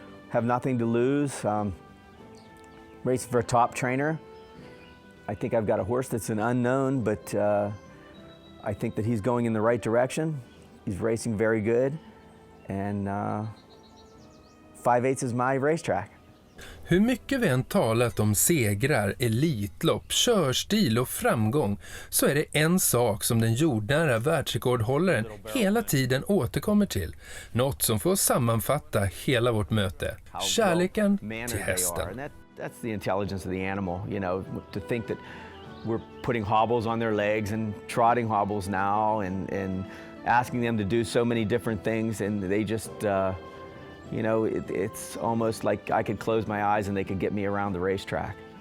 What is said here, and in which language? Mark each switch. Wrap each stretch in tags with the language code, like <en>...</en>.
<en>Have nothing to lose. Racing for a top trainer. I think I've got a horse that's an unknown, but I think that he's going in the right direction. He's racing very good, and 5/8 is my racetrack.</en> <sv>Hur mycket vi än talat om segrar, elitlopp, körstil och framgång, så är det en sak som den jordnära världsrekordhållaren hela tiden återkommer till. Något som får sammanfatta hela vårt möte. Kärleken till hästen.</sv> <en>That's the intelligence of the animal, you know, to think that we're putting hobbles on their legs and trotting hobbles now, and asking them to do so many different things, and they just, you know, it's almost like I could close my eyes and they could get me around the racetrack.</en>